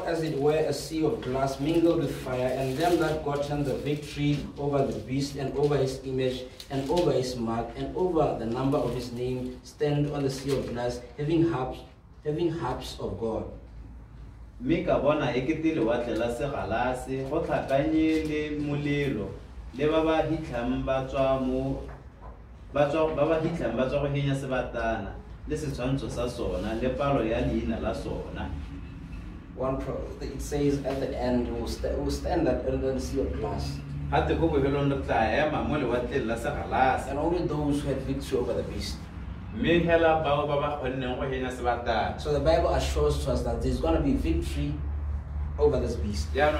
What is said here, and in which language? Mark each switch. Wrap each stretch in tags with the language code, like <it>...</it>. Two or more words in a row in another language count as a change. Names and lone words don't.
<en>as it were a sea of glass mingled with fire, and them that gotten the victory over the beast, and over his image, and over his mark, and over the number of his name, stand on the sea of glass, having harps of God.</en> <tn>Mika bona eketile wa tlela se galase go tlhakanye le molelo le ba ba hitlang ba tswa go henya sebatana le setshwantsho sa sona le palo ya leina la sona.</tn> <en>It says at the end, will stand under the sea of glass. And only those who had victory over the beast. So the Bible assures to us that there's going to be victory over this beast.</en>